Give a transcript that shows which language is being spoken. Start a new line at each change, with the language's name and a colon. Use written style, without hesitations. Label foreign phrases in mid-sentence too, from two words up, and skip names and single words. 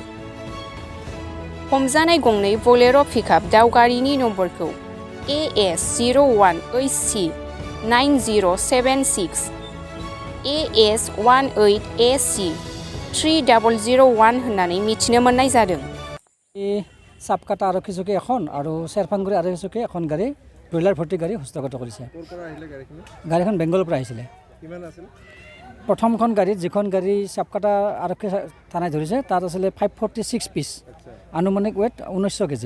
Bodo: हमजानाय गंनै बोलेरो पिकआप दाउ गारिनि नम्बरखौ AS01HC 9076, AS18AC 3001 होननानै मिथिनो मोननाय जादों।
Assamese: সাবকাটা আৰক্ষী চকী এখন আৰু চেৰফাংগুৰি আৰক্ষী চকী এখন গাড়ী ব্ৰইলাৰ ভৰ্তি গাড়ী হস্তগত কৰিছে। গাড়ীখন বেংগলৰ পৰা আহিছিলে। প্ৰথমখন গাড়ীত যিখন গাড়ী সাবকাটা আৰক্ষী থানায় ধৰিছে তাত আছিলে 546 পিচ, আনুমানিক ৱেট 1900 কেজি।